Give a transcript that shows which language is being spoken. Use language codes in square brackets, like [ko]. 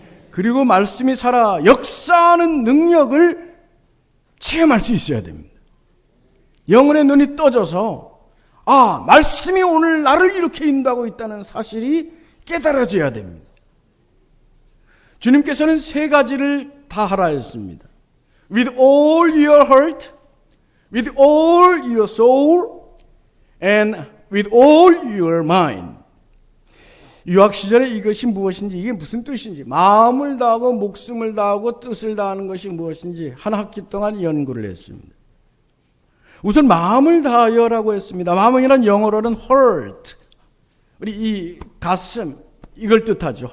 [ko] 그리고 말씀이 살아 역사하는 능력을 체험할 수 있어야 됩니다. 영혼의 눈이 떠져서 말씀이 오늘 나를 이렇게 인도하고 있다는 사실이 깨달아져야 됩니다. 주님께서는 세 가지를 다 하라 했습니다. [en] With all your heart, with all your soul, and with all your mind. [ko] 유학 시절에 이것이 무엇인지, 이게 무슨 뜻인지, 마음을 다하고 목숨을 다하고 뜻을 다하는 것이 무엇인지 한 학기 동안 연구를 했습니다. 우선 마음을 다하여라고 했습니다. 마음이란 영어로는 heart, 우리 이 가슴, 이걸 뜻하죠.